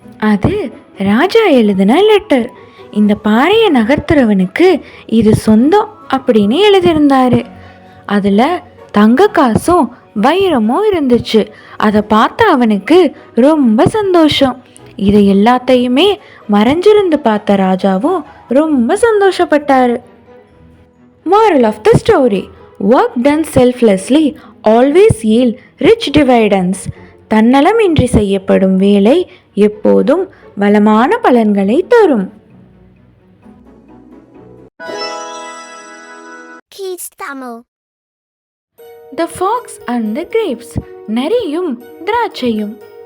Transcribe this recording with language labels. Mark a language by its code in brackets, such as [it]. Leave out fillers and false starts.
[ta] அது ராஜா எழுதின லெட்டர். இந்த பாறையை நகர்த்துறவனுக்கு இது சொந்தம் அப்படின்னு எழுதியிருந்தாரு. அதில் தங்க காசும் வைரமும் இருந்துச்சு. அதை பார்த்த அவனுக்கு ரொம்ப சந்தோஷம். இதை எல்லாத்தையுமே மறைஞ்சிருந்து பார்த்த ராஜாவும் ரொம்ப சந்தோஷப்பட்டாரு. [en] Moral of the story: work done selflessly always yield rich dividends. [ta] தன்னலமின்றி செய்யப்படும் வேலை எப்போதும் வளமான பலன்களை தரும். [en] Kids Tamil. The fox and the grapes. [ta] நரியும் திராட்சையும்.